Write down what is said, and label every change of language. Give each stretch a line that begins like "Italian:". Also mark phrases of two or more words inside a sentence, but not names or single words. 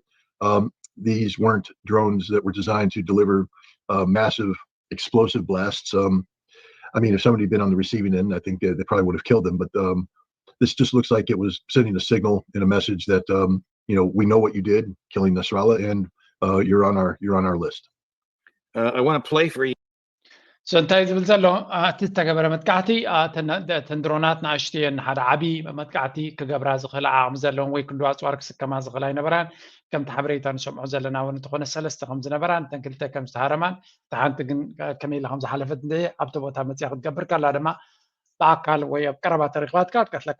English: These weren't drones that were designed to deliver massive explosive blasts. I mean, if somebody had been on the receiving end, I think they probably would have killed them. But this just looks like it was sending a signal and a message that you know, we know what you did, killing Nasrallah, and you're on our list. I want to play for you.
Tigrinya: So እንታይ ዝብል ዘሎ እቲ ዝተገበረ መጥቃዕቲ ተን ድሮናት ንኣሽትየን ሓደ ዓብዪ መጥቃዕቲ ክገብራ ዝኽእል ዓቕሚ ዘለዎም ወይ ክንዱ ኣፅዋር ክስከማ ዝኽእል ኣይነበራን ከምቲ ሓበሬታ ንሰምዖ ዘለና እውን እንተኾነ 3 ከም ዝነበራን እተን 2 ከም ዝተሃረማን እቲ ሓንቲ ግን ከመይ ኢላ ከም ዝሓለፈት እንደ ኣብቲ ቦታ መፅያ ክትገብር ከላ ድማ ብኣካል ወይ ኣብ ቀረባ ተረኺባትካ ክትቀትለካ